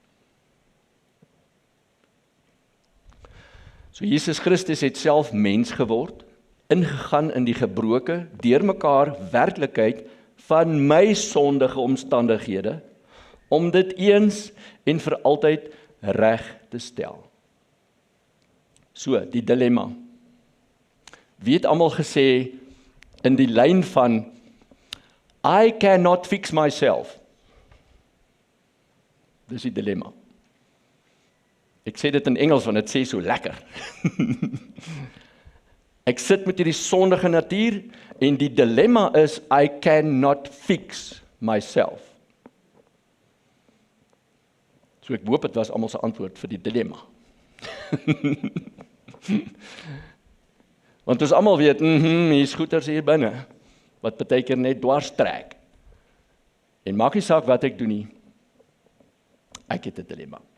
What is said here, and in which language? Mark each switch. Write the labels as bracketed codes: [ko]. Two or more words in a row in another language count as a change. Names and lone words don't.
[af] So Jesus Christus het self mens geword, ingegaan in die gebroke, deurmekaar werklikheid van my sondige omstandighede, om dit eens en vir altyd reg te stel. So, die dilemma. Wie het almal gesê in die lyn van [en] I cannot fix myself? [af] Dis die dilemma. Ek sê dit in Engels want dit sê so lekker. Ek sit met hierdie sondige natuur en die dilemma is [en] I cannot fix myself. [af] So ek hoop dit was almal se antwoord vir die dilemma. Want ons almal weet, hier's goeters hier binne wat partykeer net dwars trek. En maak nie saak wat ek doen nie. Ek het 'n dilemma.